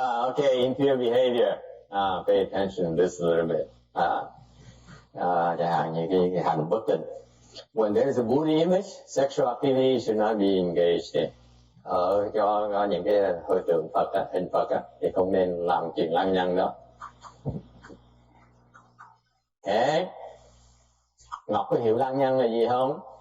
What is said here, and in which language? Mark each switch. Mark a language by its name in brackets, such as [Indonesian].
[English] Okay, impure behavior. Pay attention to this a little bit. [Vietnamese] Chẳng hạn như cái hành bất tịnh. [English] When there is a Buddha image, sexual activity should not be engaged in. [Vietnamese] Cho những cái hơi tượng Phật á, hình Phật á, thì không nên làm chuyện lăng nhăng đó. Okay. Ngọc có hiểu lăng nhăng là gì không?